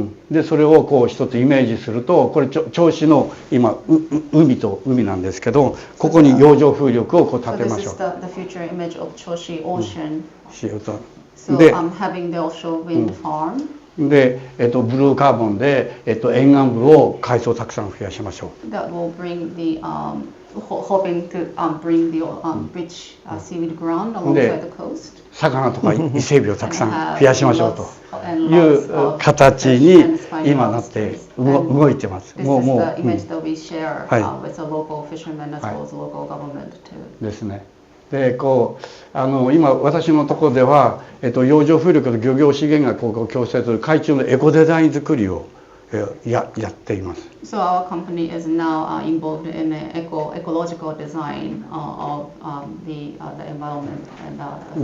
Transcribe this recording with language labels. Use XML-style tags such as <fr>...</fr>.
<ja>で、それを一つイメージすると、これ銚子の今海と海なんですけど、ここに洋上風力を建てましょう。</ja> <en>So this is the future image of Choshi Ocean. So having the offshore wind farm.</en> <ja>で、ブルーカーボンで、沿岸部を海藻をたくさん増やしましょう。</ja> <en>That will bring the hoping to bring the rich seaweed ground alongside the coast.</en> <ja>魚とか伊勢海老をたくさん増やしましょうという形に今なって動いてます。もうですね。で今私のところでは、洋上風力と漁業資源が共生する海中のエコデザイン作りをやっています。</ja> <en>So our company is now involved in ecological design of the environment and</en>